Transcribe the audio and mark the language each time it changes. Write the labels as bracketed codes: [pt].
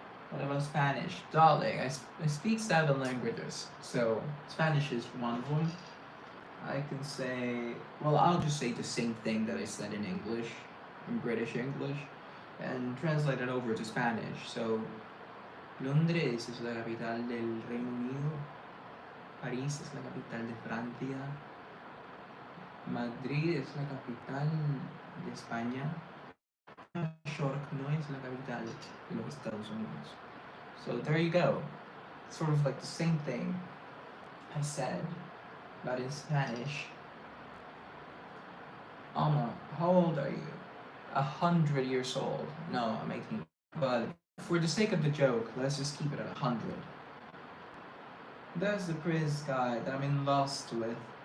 [en] What about Spanish? Darling, I speak 7 languages, so Spanish is one of them. I can say, well, I'll just say the same thing that I said in English, in British English, and translate it over to Spanish. [es] So, Londres es la capital del Reino Unido, París es la capital de Francia, Madrid es la capital de España, Nueva York no es la capital de los Estados Unidos. [en] So there you go. Sort of like the same thing I said, but in Spanish. Alma, how old are you? 100 years old. No, I'm 18. But for the sake of the joke, let's just keep it at 100. There's the Prince guy that I'm in lust with.